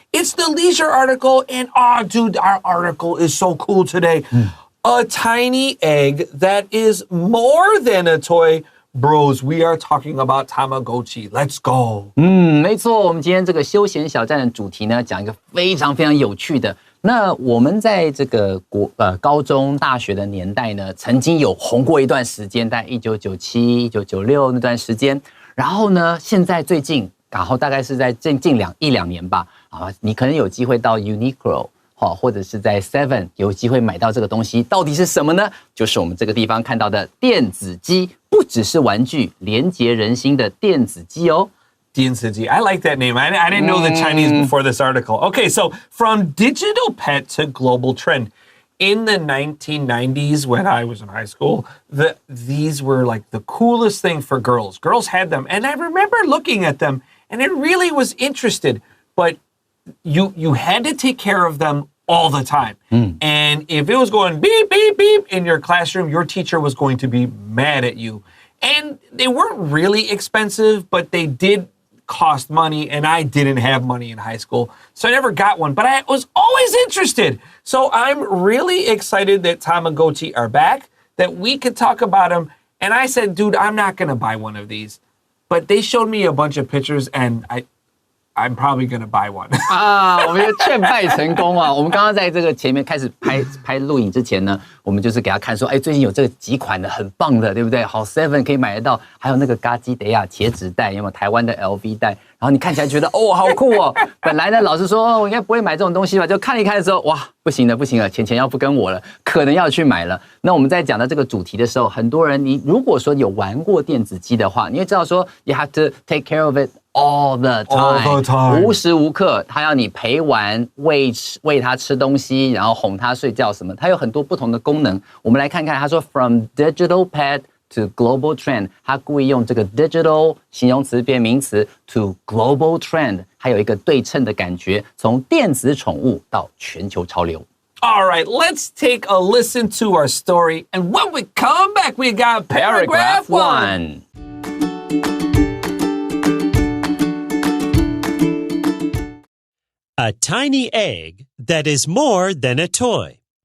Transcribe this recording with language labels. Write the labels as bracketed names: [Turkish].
[English] It's the leisure article, and dude, our article is so cool today. A tiny egg that is more than a toy. Bros, we are talking about Tamagotchi. Let's go. [Chinese] 没错，我们今天这个休闲小站的主题呢，讲一个非常非常有趣的。那我们在这个高中、大学的年代呢，曾经有红过一段时间，在1997、1996那段时间。然后呢，现在最近，然后大概是在近一两年吧，你可能有机会到 Uniqlo。或者是在 Seven 有机会买到这个东西，到底是什么呢？就是我们这个地方看到的电子鸡，不只是玩具，连结人心的电子鸡哦。 [English] 电子鸡, I like that name. I didn't know the Chinese before this article. Okay, so from digital pet to global trend. In the 1990s, when I was in high school, these were like the coolest thing for girls. Girls had them, and I remember looking at them, and it really was interested, but you had to take care of them all the time. And if it was going beep, beep, beep in your classroom, your teacher was going to be mad at you. And they weren't really expensive, but they did cost money, and I didn't have money in high school, so I never got one, but I was always interested. So I'm really excited that Tamagotchi are back, that we could talk about them. And I said, dude, I'm not going to buy one of these. But they showed me a bunch of pictures, and I'm probably gonna buy one. [Chinese] 我们劝败成功啊！我们刚刚在这个前面开始拍录影之前呢，我们就是给他看说，最近有这个几款的很棒的，对不对？好 ，Seven 可以买得到，还有那个嘎基德亚茄子袋，有没有台湾的 LV 袋？然后你看起来觉得好酷哦。本来呢，老师说我应该不会买这种东西吧，就看一看的时候，哇，不行了，钱要不跟我了，可能要去买了。那我们在讲到这个主题的时候，很多人你如果说有玩过电子鸡的话，你会知道说 [English] you have to take care of it。All the time， [Chinese] 无时无刻，他要你陪玩、喂他吃东西，然后哄他睡觉什么，它有很多不同的功能。我们来看看，他说 [English] From digital pet to global trend， [Chinese] 他故意用这个 digital 形容词变名词 [English] to global trend， [Chinese] 还有一个对称的感觉，从电子宠物到全球潮流。 [English] All right, let's take a listen to our story, and when we come back, we got paragraph 1. A tiny egg that is more than a toy.